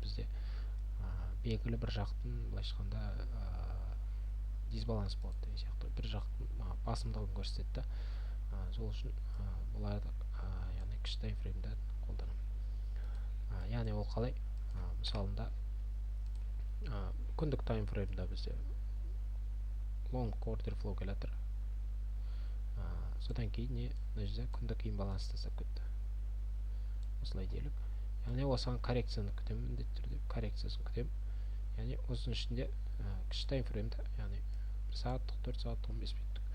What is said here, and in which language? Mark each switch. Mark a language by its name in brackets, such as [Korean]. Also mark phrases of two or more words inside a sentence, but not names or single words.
[Kazakh] Бізде белгілі бір жақтың былайша айтқанда дисбаланс болады деген сияқты. Бір жақтың басымдығын көрсетеді. Сол үшін бұларды яғни кіші таймфреймді қолданамын. Яғни ол қалай? Мысалында күндік таймфреймда бізде [English] long order flow [Kazakh] келе жатыр. Содан кейін не? Мына жерде күндік имбаланс тастап кетті. Осылай делік. Яғни осыған коррекцияны күтемін, міндетті түрде коррекциясын күтемін. Яғни осының ішінде кіші таймфреймда, яғни 1 сағаттық, 4 сағаттық, 15 минуттық.